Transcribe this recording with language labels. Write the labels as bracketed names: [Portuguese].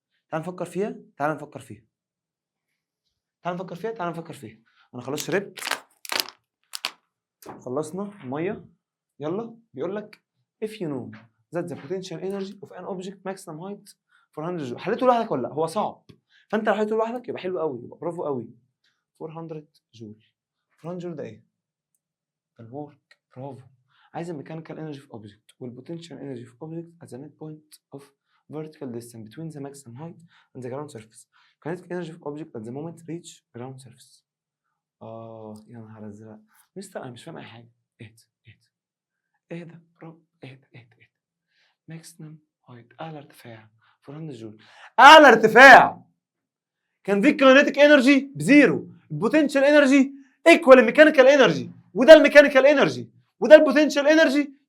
[Arabic] تعال نفكر فيها، تعال نفكر فيها، تعال نفكر فيها، تعال نفكر فيها. انا خلاص شربت، خلصنا الميه، يلا. بيقول لك [English] if you know that the potential energy of an object maximum height 400 joule. [Arabic] حليته لوحدك ولا لا؟ هو صعب، فانت لو حليته لوحدك يبقى حلو قوي، يبقى برافو قوي. 400 جول، 400 جول ده ايه؟ الورك. برافو. عايز الميكانيكال انرجي في اوبجكت [English] والبوتنشال انرجي في object at the midpoint of vertical distance between the maximum height and the ground surface. kinetic energy [Arabic] في [English] object at the moment reach ground surface. [Arabic] يا نهار ازرق مستر، انا مش فاهم اي حاجه. اهدى اهدى اهدى، برافو، اهدى اهدى اهدى. [English] maximum height [Arabic] اعلى ارتفاع 400 جول. اعلى ارتفاع كان في الكاينيتيك انرجي بزيرو، البوتنشال انرجي ايكوال الميكانيكال انرجي، وده الميكانيكال انرجي وده البوتنشال انرجي.